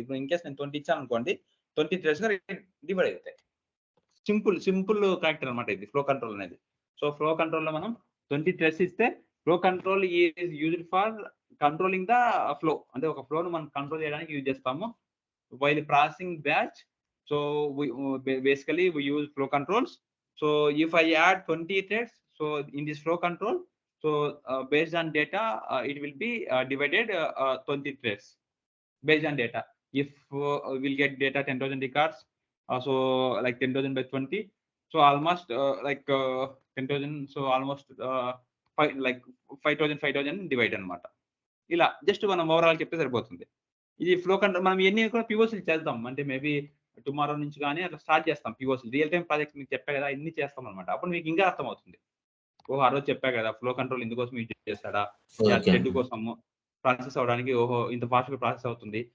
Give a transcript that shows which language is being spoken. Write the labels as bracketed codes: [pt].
[te] ఇప్పుడు [en] in case [te] నేను 20 ఇచ్చాను అనుకోండి, 20 థ్రెడ్స్ గా డివైడ్ అవుతాయి. సింపుల్ కనెక్టర్ అనమాట ఇది [en] Flow control అనేది. So flow control లో మనం 20 థ్రెడ్స్ ఇస్తే, flow control is used for controlling the flow. [te] అంటే ఒక ఫ్లోను మనం కంట్రోల్ చేయడానికి యూజ్ చేస్తాము. [en] while processing batch. So basically we use flow controls. So if I add 20 threads, so in this flow control, so based on data, it will be divided 20 threads based on data. If we'll get data 10,000 records, so like 10,000 by 20, so almost 10,000, so almost 5,000 divide [te] అనమాట. ఇలా just మనం overall చెప్తే సరిపోతుంది. ఇది flow control మనం ఇవన్నీ కూడా పిఓసీలు చేద్దాం. అంటే [en] maybe tomorrow [te] నుంచి కానీ అట్లా స్టార్ట్ చేస్తాం పిఓసీ. రియల్ టైం ప్రాజెక్ట్ మీకు చెప్పా కదా, ఇన్ని చేస్తాం అనమాట. అప్పుడు మీకు ఇంకా అర్థమవుతుంది. ఓహో, ఆ రోజు చెప్పా కదా ఫ్లో కంట్రోల్ ఇందుకోసం యూజ్ చేస్తాడా, థ్రెడ్ కోసము ప్రాసెస్ అవడానికి, ఓహో ఇంత ఫాస్ట్ గా ప్రాసెస్ అవుతుంది.